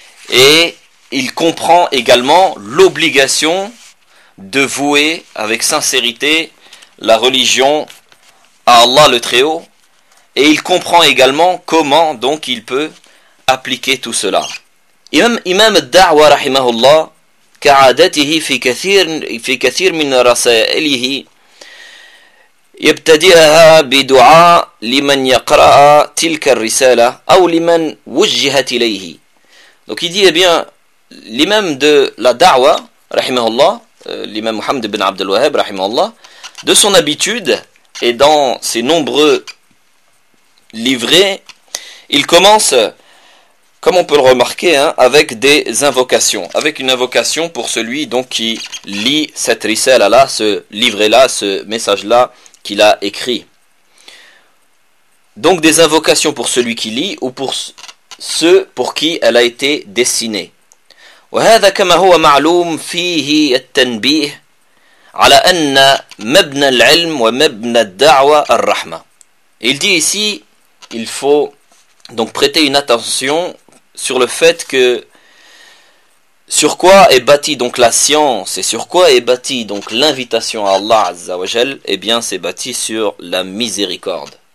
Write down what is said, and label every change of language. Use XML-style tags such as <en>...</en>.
<fr>Et il comprend également l'obligation de vouer avec sincérité la religion à Allah le Très-Haut. Et il comprend également comment donc il peut appliquer tout cela.</fr> <ar>Imam al-Da'wa rahimahullah, كعادته في كثير من رسائله يبتدئها بدعاء لمن يقرأ تلك الرسالة أو لمن وجهت إليه.</ar> <fr>Donc il dit, eh bien, l'imam de la da'wa, rahimahullah, l'imam Mohammed ibn Abdel Wahhab, rahimahullah, de son habitude et dans ses nombreux livrets, il commence, comme on peut le remarquer, hein, avec des invocations, avec une invocation pour celui donc qui lit cette risale-là, ce livret-là, ce message-là qu'il a écrit. Donc des invocations pour celui qui lit ou pour ceux pour qui elle a été destinée.</fr> <ar>وهذا كما هو معلوم فيه التنبيه على أن مبنى العلم ومبنى الدعوة الرحمة.</ar> <fr>Il dit ici, il faut donc prêter une attention sur le fait que sur quoi est bâtie donc la science et sur quoi est bâtie donc l'invitation à Allah Azza wa Jal, eh bien c'est bâti sur la miséricorde.</fr>